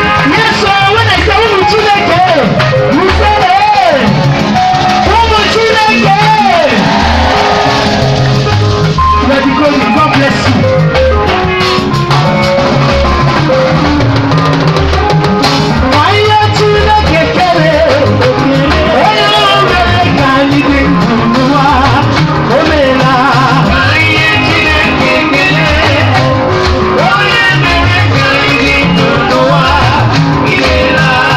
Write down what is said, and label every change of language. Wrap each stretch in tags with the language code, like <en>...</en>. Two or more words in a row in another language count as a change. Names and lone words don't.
<en>Yes, sir. When I say,</en> <ig>"Ụmụ Chineke,"</ig> <en>you say, "Hey."</en> <ig>"Ụmụ Chineke."</ig> <en>You are the glory. God bless you.</en> <ig>Onye Chineke kere, onye o mere ka anyị dị ndụ n'ụwa, o meela. Onye Chineke kere, onye mere ka anyị dị ndụ n'ụwa, o meela.</ig>